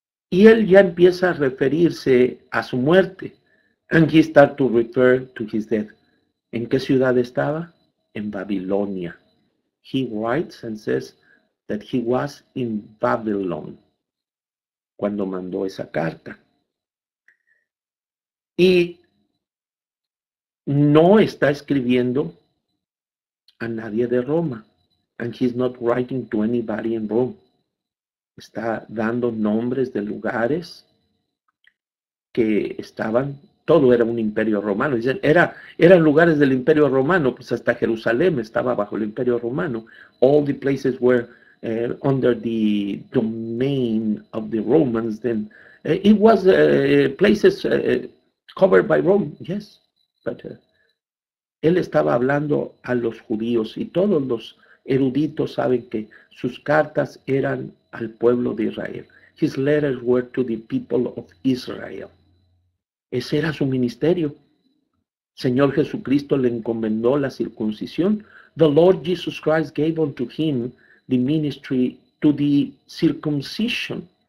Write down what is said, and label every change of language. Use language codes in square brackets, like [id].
[es] Y él ya empieza a referirse a su muerte. [en] And he started to refer to his death. [es] ¿En qué ciudad estaba? En Babilonia. [en] He writes and says that he was in Babylon [es] cuando mandó esa carta. Y no está escribiendo a nadie de Roma. [en] And he's not writing to anybody in Rome. [es] Está dando nombres de lugares que estaban, todo era un imperio romano. Dicen, eran lugares del imperio romano, pues hasta Jerusalén estaba bajo el imperio romano. [en] All the places were under the domain of the Romans. Then it was places covered by Rome, yes. [es] But él estaba hablando a los judíos y todos los eruditos saben que sus cartas eran al pueblo de Israel. [en] His letters were to the people of Israel. [es] Ese era su ministerio. Señor Jesucristo le encomendó la circuncisión. [en] The Lord Jesus Christ gave unto him the ministry to the circumcision.